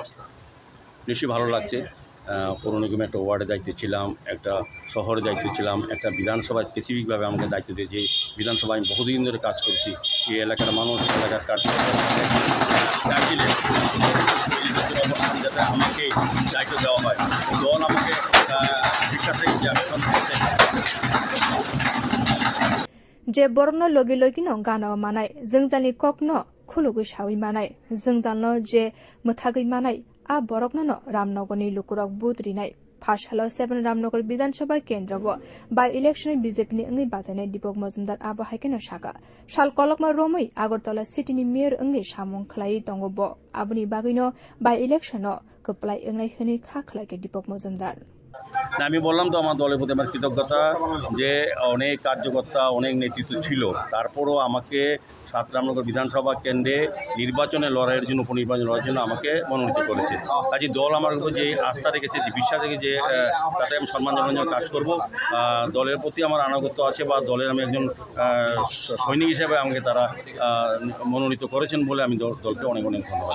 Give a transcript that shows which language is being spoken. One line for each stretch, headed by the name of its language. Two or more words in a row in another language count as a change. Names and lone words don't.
Bangla: নিশ্চয়ই ভালো লাগছে পৌর নিগমে একটা ওয়ার্ডের দায়িত্বে ছিলাম একটা শহরের দায়িত্বে ছিলাম একটা বিধানসভায় স্পেসিফিকভাবে আমাকে দায়িত্ব দিয়ে যে বিধানসভায় আমি বহুদিন ধরে কাজ করছি এই এলাকার মানুষ এলাকার কাজ চাইছিলেন যাতে আমাকে দায়িত্ব দেওয়া হয় দল আমাকে বিশ্বাস রেখেছে আমি
Kok Borok: जे बरनो लगे लगिनो गाना मानाय जोंजानि ककनो खुलुगै सावै मानाय जोंजानो जे मोथागै मानाय आ बरकनो रामनगरनि लुकुरक बुद्रिनाय फाशालो 7 रामनगर विधानसभा केन्द्र
English: by election
Kok Borok: बीजेपी नि अंगै बातानाय दीपक मजुमदार आबो हायकेनो साका साल कलकमा रोमै आगरतला सिटीनि मेयर अंगै सामुं खलाय दंगबो आबनि बागैनो
English: by election
Kok Borok: कप्लाय अंगै हनि खा खलायके दीपक मजुमदार
Bangla: আমি বললাম তো আমার দলের প্রতি আমার কৃতজ্ঞতা যে অনেক কার্যকর্তা অনেক নেতৃত্ব ছিল তারপরও আমাকে 7 রামনগর বিধানসভা কেন্দ্রে নির্বাচনে লড়াইয়ের জন্য উপনির্বাচন লড়াইয়ের জন্য আমাকে মনোনীত করেছে কাজে দল আমার উপর যে আস্থা রেখেছে যে বিশ্বাস রেখেছে যে তাতে আমি সম্মান জানানোর জন্য কাজ করব দলের প্রতি আমার আনুগত্য আছে বা দলের আমি একজন সৈনিক হিসেবে আমাকে তারা মনোনীত করেছেন বলে আমি দলকে অনেক ধন্যবাদ